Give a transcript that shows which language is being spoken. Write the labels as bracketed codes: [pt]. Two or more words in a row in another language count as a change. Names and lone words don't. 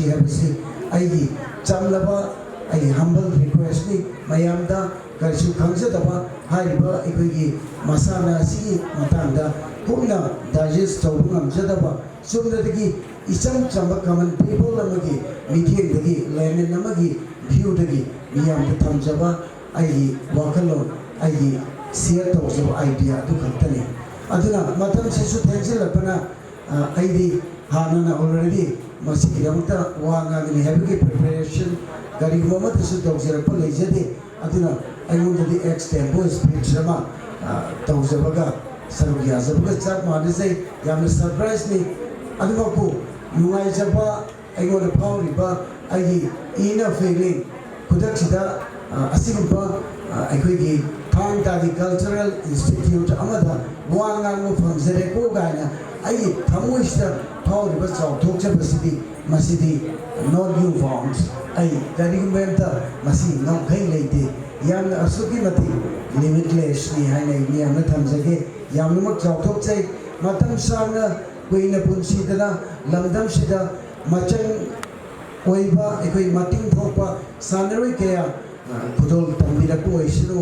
[mni] ꯍꯥꯏꯕꯁꯤ ꯑꯩꯒꯤ ꯆꯥꯝꯂꯕ ꯑꯩ [en] humble request [mni] ꯅꯤ ꯃꯌꯥꯝꯗ ꯀꯔꯁꯨ ꯈꯪꯖꯗꯕ ꯍꯥꯏꯕ ꯑꯩꯈꯣꯏꯒꯤ ꯃꯁꯥꯅ ꯁꯤꯒꯤ ꯃꯇꯥꯡꯗ ꯄꯨꯅ ꯗꯥꯏꯖꯦꯁ꯭ꯠ ꯇꯧꯕꯨꯡꯉꯝ ꯖꯗꯕ ꯁꯨꯝꯗꯒꯤ ꯏꯆꯝ ꯆꯝꯕ [en] common people [mni] ꯑꯃꯒꯤ ꯃꯤꯇꯤꯡꯗꯒꯤ ꯂꯦꯃꯦꯟ ꯑꯃꯒꯤ ꯚꯤꯎꯗꯒꯤ ꯃꯤꯌꯥꯝꯗ ꯊꯝꯖꯕ ꯑꯩꯒꯤ ꯋꯥꯈꯜꯂꯣ ꯑꯩꯒꯤ ꯁꯦꯌꯔ ꯇꯧꯖꯕ ꯑꯥꯏꯗꯤꯌꯥ ꯗꯨ ꯈꯠꯅꯤ ꯑꯗꯨꯅ ꯃꯇꯝ ꯁꯤꯁꯨ ꯊꯦꯡꯖꯤꯜꯄꯅ ꯑꯩꯗꯤ ꯍꯥꯟꯅꯅ already ꯃꯁꯤꯒꯤꯗꯃꯛꯇ ꯋꯥ ꯉꯥꯡꯒꯅꯤ ꯍꯥꯏꯕꯒꯤ preparation ꯀꯔꯤꯒꯨꯝꯕ ꯑꯃꯠꯇꯁꯨ ꯇꯧꯖꯔꯛꯄ ꯂꯩꯖꯗꯦ ꯑꯗꯨꯅ ꯑꯩꯉꯣꯟꯗꯗꯤ [en] extempore speech [mni] ꯑꯃ ꯇꯧꯖꯕꯒ ꯁꯔꯨꯛ ꯌꯥꯖꯕꯒ ꯆꯞ ꯃꯥꯟꯅꯖꯩ ꯌꯥꯝꯅ ꯁꯔꯄ꯭ꯔꯥꯏꯖꯅꯤ ꯑꯗꯨꯃꯛꯄꯨ ꯅꯨꯡꯉꯥꯏꯖꯕ ꯑꯩꯉꯣꯟꯗ ꯐꯥꯎꯔꯤꯕ ꯑꯩꯒꯤ inner feeling ꯈꯨꯗꯛꯁꯤꯗ ꯑꯁꯤꯒꯨꯝꯕ ꯑꯩꯈꯣꯏꯒꯤ ꯊꯥꯡ ꯇꯥꯒꯤ [en] cultural institute [mni] ꯑꯃꯗ ꯋꯥ ꯉꯥꯡꯕ ꯐꯪꯖꯔꯦꯀꯣ ꯀꯥꯏꯅ ꯑꯩꯒꯤ ꯊꯃꯣꯏꯁꯤꯗ ꯐꯥꯎꯔꯤꯕ ꯆꯥꯎꯊꯣꯛꯆꯕꯁꯤꯗꯤ ꯃꯁꯤꯗꯤ [en] not new found [mni] ꯑꯩ ꯀꯔꯤꯒꯨꯝꯕ ꯑꯃꯇ ꯃꯁꯤ ꯉꯝꯈꯩ ꯂꯩꯇꯦ ꯌꯥꯝꯅ ꯑꯁꯨꯛꯀꯤ ꯃꯇꯤꯛ ꯂꯤꯃꯤꯠꯂꯦꯁꯅꯤ ꯍꯥꯏꯅ ꯑꯩ ꯃꯤꯌꯥꯝꯅ ꯊꯝꯖꯒꯦ ꯌꯥꯝꯅꯃꯛ ꯆꯥꯎꯊꯣꯛꯆꯩ ꯃꯇꯝ ꯁꯥꯡꯅ ꯀꯨꯏꯅ ꯄꯨꯟꯁꯤꯗꯅ ꯂꯝꯗꯝꯁꯤꯗ ꯃꯆꯪ ꯑꯣꯏꯕ ꯑꯩꯈꯣꯏ ꯃꯇꯤꯡ ꯊꯣꯛꯄ ꯁꯥꯟꯅꯔꯣꯏ ꯀꯌꯥ ꯈꯨꯗꯣꯜ ꯇꯝꯕꯤꯔꯛꯄ ꯑꯣꯏꯁꯅꯨ